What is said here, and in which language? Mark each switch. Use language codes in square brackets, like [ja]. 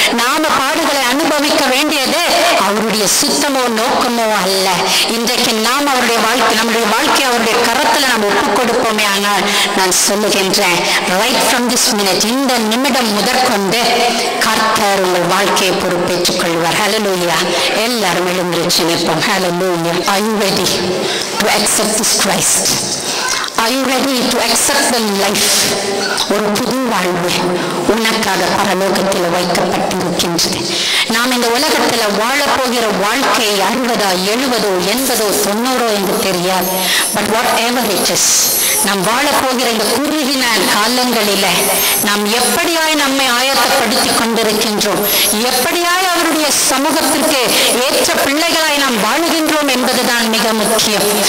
[ta] நாம பாடுகளை அனுபவிக்க வேண்டியது அவருடைய சித்தமோ நோக்கமோ அல்ல. இன்றைக்கு நாம் அவருடைய நம்முடைய வாழ்க்கை அவருடைய கரத்துல நாம் ஒப்புக் கொடுப்போமே. ஆனால் நான் சொல்லுகின்றேன், [en] right from this minute, [ta] இந்த நிமிடம் முதற்கொண்டு கர்த்தர் உங்கள் வாழ்க்கையை பொறுப்பேற்றுக் கொள்வார். ஹல்லேலூயா. எல்லாரும் எழுந்திருச்சு நிற்போம். [en] Hallelujah. Are you ready to accept this Christ? Are you ready to accept the life? [ta] ஒரு புது வாழ்வு உனக்காக பரலோகத்தில் வைக்கப்பட்டிருக்கின்றது. நாம் இந்த உலகத்தில் வாழப்போகிற வாழ்க்கை 60, 70, 80, 90 என்று தெரியாது. [en] but whatever it is, [ta] நாம் வாழப்போகிற இந்த குறுகின காலங்களில நாம் எப்படியாய் நம்மை ஆயத்தப்படுத்திக் கொண்டிருக்கின்றோம், எப்படியாய் அவருடைய சமூகத்திற்கு ஏற்ற பிள்ளைகளாய் நாம் வாழுகின்றோம் என்பதுதான் மிக முக்கியம்.